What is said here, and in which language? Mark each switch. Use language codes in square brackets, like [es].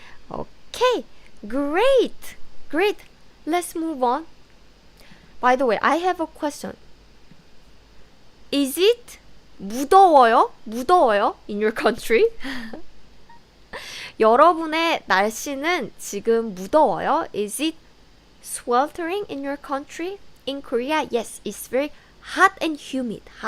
[en] Okay, great. Let's move on. By the way, I have a question. Is it 무더워요 in your country? [ko] 여러분의 날씨는 지금 무더워요? [en] Is it sweltering in your country? In Korea, yes, it's very hot and humid.